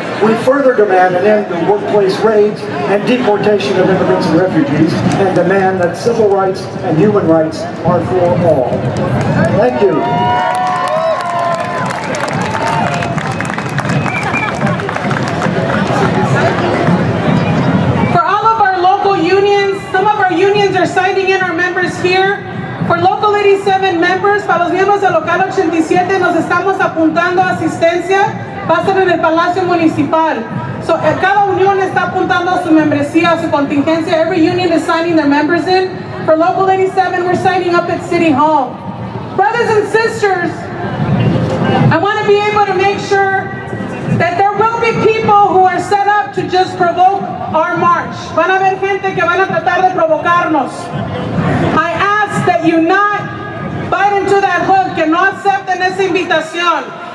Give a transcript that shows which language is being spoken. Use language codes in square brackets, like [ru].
[en] We further demand an end to workplace raids and deportation of immigrants and refugees, and demand that civil rights and human rights are for all. Thank you. For all of our local unions, some of our unions are citing in our members here. For Local 87 members, [es] para los miembros del Local 87 nos estamos apuntando a asistencia, va a ser en el Palacio Municipal. So, cada unión está apuntando a su membresía, a su contingencia. [en] Every union is signing their members in. For Local 87, we're signing up at City Hall. Brothers and sisters, I want to be able to make sure that there will be people who are set up to just provoke our march. [es] Van a haber gente que van a tratar de provocarnos. [en] I ask that you not bite into that hook, [es] que no acepten esa invitación.